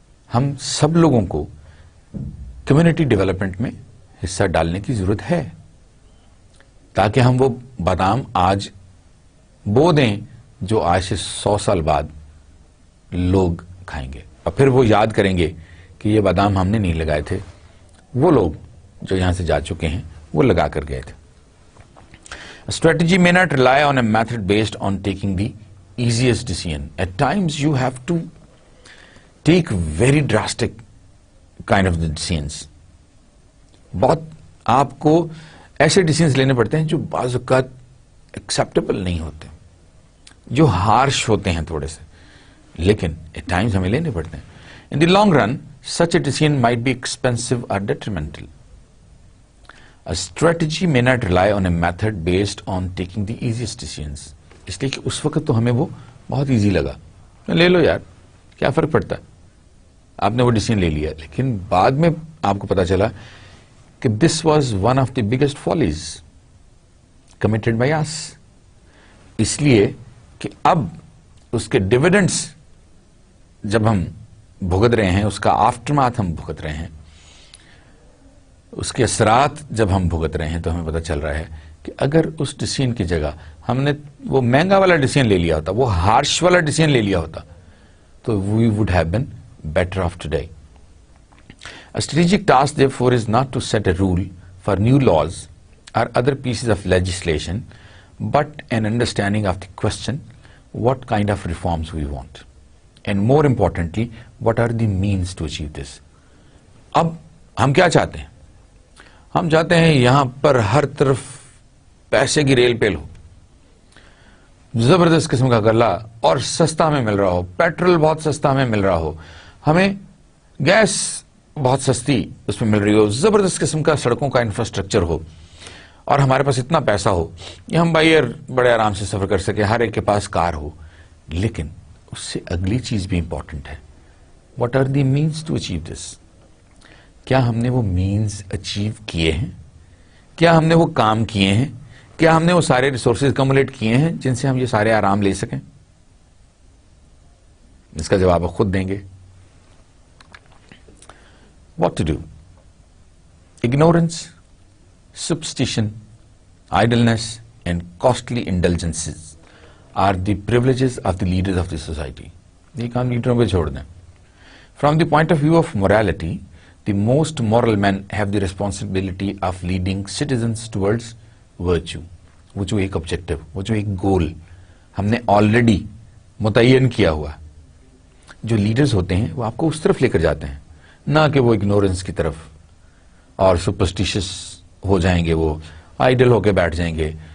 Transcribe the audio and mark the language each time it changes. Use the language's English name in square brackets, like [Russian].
[Urdu] ہم سب لوگوں کو کمیونٹی ڈیولپمنٹ میں حصہ ڈالنے کی ضرورت ہے تاکہ ہم وہ بادام آج بو دیں جو آج سے 100 سال بعد لوگ کھائیں گے, اور پھر وہ یاد کریں گے کہ یہ بادام ہم نے نہیں لگائے تھے, وہ لوگ جو یہاں سے جا چکے ہیں وہ لگا کر گئے تھے. [English] Strategy may not rely on a method based on taking the easiest decision. At times you have to take very drastic kind of the decisions. [Urdu] بہت آپ کو ایسے ڈیسیژنز لینے پڑتے ہیں جو بعض اوقات ایکسیپٹیبل نہیں ہوتے, جو ہارش ہوتے ہیں تھوڑے سے, لیکن ایٹ ٹائمز ہمیں لینے پڑتے ہیں. [English] In the long run such a decision might be expensive or detrimental. A strategy may not rely on a method based on taking the easiest decisions. [Urdu] اس لیے کہ اس وقت تو ہمیں وہ بہت ایزی لگا, لے لو یار کیا فرق پڑتا ہے, آپ نے وہ ڈیسیژن لے لیا. لیکن بعد میں آپ کو پتا چلا کہ [English] this was one of the biggest follies committed by us. [Urdu] اس لیے کہ اب اس کے ڈیویڈنڈس جب ہم بھگت رہے ہیں, اس کا آفٹر ماتھ ہم بھگت رہے ہیں, اس کے اثرات جب ہم بھگت رہے ہیں, تو ہمیں پتہ چل رہا ہے کہ اگر اس ڈیسیژن کی جگہ ہم نے وہ مہنگا والا ڈیسیژن لے لیا ہوتا, وہ ہارش والا ڈیسیژن لے لیا ہوتا, تو [English] we would have been better off today. A strategic task, therefore, is not to set a rule for new laws or other pieces of legislation, but an understanding of the question what kind of reforms we want, and more importantly what are the means to achieve this. [Urdu] اب ہم کیا چاہتے ہیں؟ ہم چاہتے ہیں یہاں پر ہر طرف پیسے کی ریل پیل ہو، زبردست قسم کا غلہ اور سستا میں مل رہا ہو، پیٹرول بہت سستا میں مل رہا ہو، ہمیں گیس بہت سستی اس میں مل رہی ہو، زبردست قسم کا سڑکوں کا انفراسٹرکچر ہو، اور ہمارے پاس اتنا پیسہ ہو کہ ہم بائی ایئر بڑے آرام سے سفر کر سکیں، ہر ایک کے پاس کار ہو. لیکن اس سے اگلی چیز بھی امپورٹنٹ ہے. [English] What are the means to achieve this? [Urdu] کیا ہم نے وہ مینس اچیو کیے ہیں؟ کیا ہم نے وہ کام کیے ہیں؟ کیا ہم نے وہ سارے ریسورسز کمولیٹ کیے ہیں جن سے ہم یہ سارے آرام لے سکیں؟ اس کا جواب آپ خود دیں گے. [English] What to do? Ignorance, superstition, idleness and costly indulgences are the privileges of the leaders of the society. [Urdu] یہ کام لیڈروں پہ چھوڑ دیں. [English] From the point of view of morality, the most moral men have the responsibility of leading citizens towards virtue. [Urdu] وہ جو ایک objective، وہ جو ایک goal ہم نے already متعین کیا ہوا، جو لیڈرز ہوتے ہیں وہ آپ کو اس طرف لے کر جاتے ہیں، نہ کہ وہ ignorance کی طرف اور superstitious ہو جائیں گے، وہ آئیڈل ہو کے بیٹھ جائیں گے.